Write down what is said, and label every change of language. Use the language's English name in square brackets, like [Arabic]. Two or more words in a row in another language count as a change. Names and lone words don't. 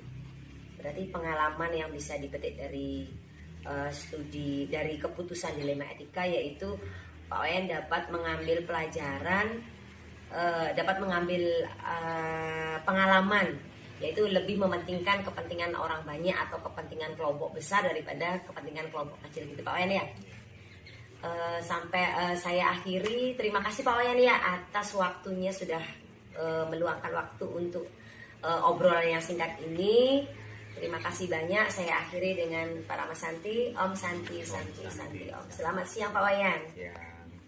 [Indonesian] Berarti pengalaman yang bisa dipetik dari studi dari keputusan dilema etika, yaitu Pak Wayan dapat mengambil pelajaran, dapat mengambil pengalaman, yaitu lebih mementingkan kepentingan orang banyak atau kepentingan kelompok besar daripada kepentingan kelompok kecil gitu Pak Wayan ya. Sampai saya akhiri, terima kasih Pak Wayan ya atas waktunya sudah meluangkan waktu untuk obrolan yang singkat ini. Terima kasih banyak. Saya akhiri dengan Pak Rama Santi. [Sanskrit] Om Santi, Santi, Santi, Om. [Indonesian] Selamat siang Pak Wayan. Ya.